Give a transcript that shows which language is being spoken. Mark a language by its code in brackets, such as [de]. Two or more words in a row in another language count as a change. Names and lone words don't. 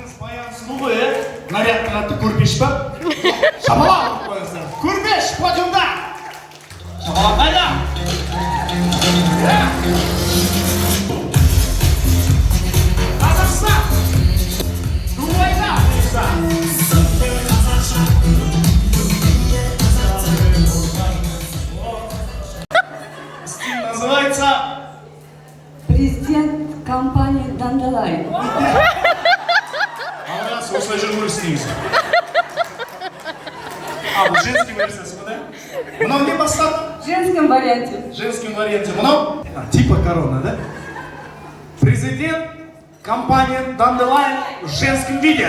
[kk] Баян сұлу ғой, нарядтың аты көрпеш па? Шапалақ қойыңыздар. Көрпеш подиумда! Шапалақ қайда? Қазақстан! Дубайда! [ru] Стиль называется... Президент компании Dandelion. [kk] Алғас, осылай жүріп істейміз. Бұл женский версиясы бұл, да? Мынау не бастады? [ru] В женском варианте. В женском варианте. Мынау? Типа корона, да? Президент компании Dandelion в женском виде.